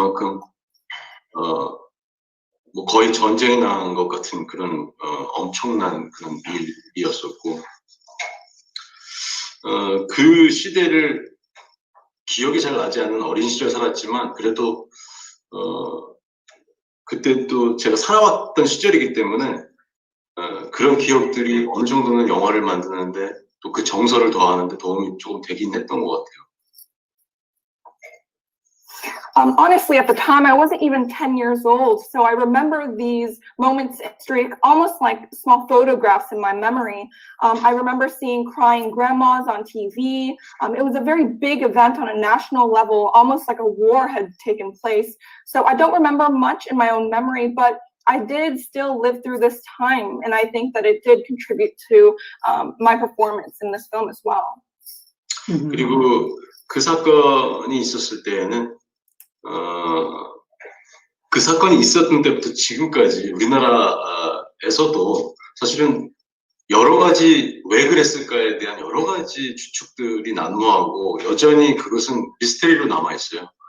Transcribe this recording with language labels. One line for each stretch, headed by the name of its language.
Korean: 그만큼 뭐 거의 전쟁이 난 것 같은 그런 엄청난 그런 일이었었고, 그 시대를 기억이 잘 나지 않는 어린 시절 살았지만, 그래도 그때 또 제가 살아왔던 시절이기 때문에 그런 기억들이 어느 정도는 영화를 만드는데 또 그 정서를 더하는데 도움이 조금 되긴 했던 것 같아요.
English: Honestly, at the time, I wasn't even 10 years old, so I remember these moments in history almost like small photographs in my memory. I remember seeing crying grandmas on TV. It was a very big event on a national level, almost like a war had taken place. So I don't remember much in my own memory, but I did still live through this time, and I think that it did contribute to my performance in this film as well.
Korean: 그리고 그 사건이 있었을 때에는 그 사건이 있었던 때부터 지금까지 우리나라에서도 사실은 여러 가지 왜 그랬을까에 대한 여러 가지 추측들이 난무하고 여전히 그것은 미스테리로 남아있어요.